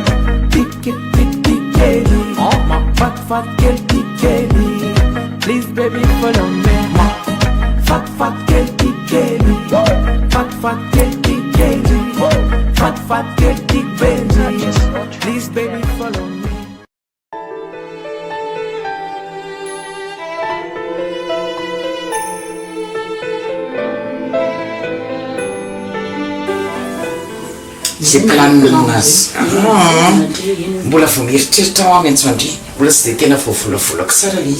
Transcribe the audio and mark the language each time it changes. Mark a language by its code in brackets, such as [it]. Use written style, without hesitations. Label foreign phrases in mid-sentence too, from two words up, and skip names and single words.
[en] oh my fat girl tikeli please baby follow me my fat girl tikeli fat girl tikeli fat girl tikeli please baby follow me [mg] zay planinazy mbola vo mieritreritra ao amy antso andry mbola tsy de tena voavolavolako tsara